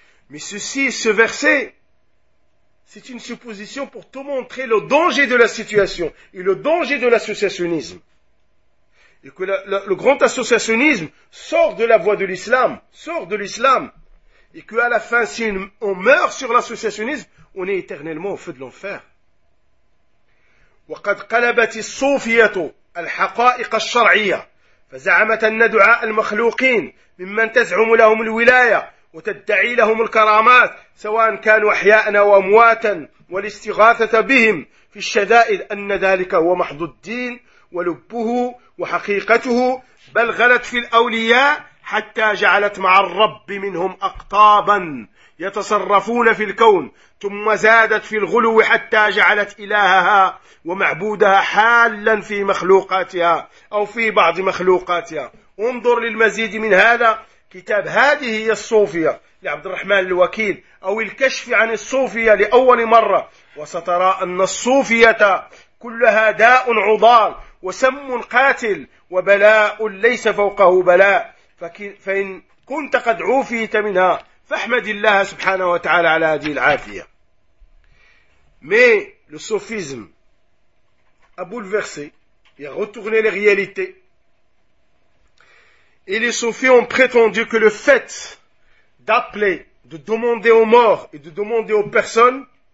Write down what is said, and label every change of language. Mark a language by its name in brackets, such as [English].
[French] Mais ceci, ce verset, c'est une supposition pour te montrer le danger de la situation et le danger de l'associationnisme. Et que le grand associationnisme sort de la voie de l'islam, sort de l'islam. Et qu'à la fin, si on meurt sur l'associationnisme, on est éternellement au feu de l'enfer. [Arabic] وَقَدْ قَلَبَتِ الصُّوفِيَةُ الْحَقَائِقَ الشَّرْعِيَةِ فَزَعَمَتْ أَنَّ دُعَاءَ الْمَخْلُوقِينَ مِمَّنْ تَزْعُمُ لَهُمْ الْوِلَايَةَ وَتَدَّعِي لَهُمْ الْكَرَامَاتِ سَوَاءً كَانُوا أَحْيَاءً أَوْ أَمْوَاتًا وَالِاسْتِغَاثَةَ بِهِمْ فِي الشَّدَائِدِ أَنَّ ذَلِكَ هُوَ مَحْضُ الدِّينِ ولبه وحقيقته بل غلت في الأولياء حتى جعلت مع الرب منهم أقطابا يتصرفون في الكون ثم زادت في الغلو حتى جعلت إلهها ومعبودها حالا في مخلوقاتها أو في بعض مخلوقاتها انظر للمزيد من هذا كتاب هذه هي الصوفية لعبد الرحمن الوكيل أو الكشف عن الصوفية لأول مرة وسترى أن الصوفية كلها داء عضال وسم قاتل وبلاء ليس فوقه بلاء فإن كنت قد عوفيت منها فاحمد الله سبحانه وتعالى على هذه العافية. [French] Mais le sophisme a bouleversé et a retourné les réalités. Et les sophies ont prétendu que le fait d'appeler, de demander aux morts et de demander aux personnes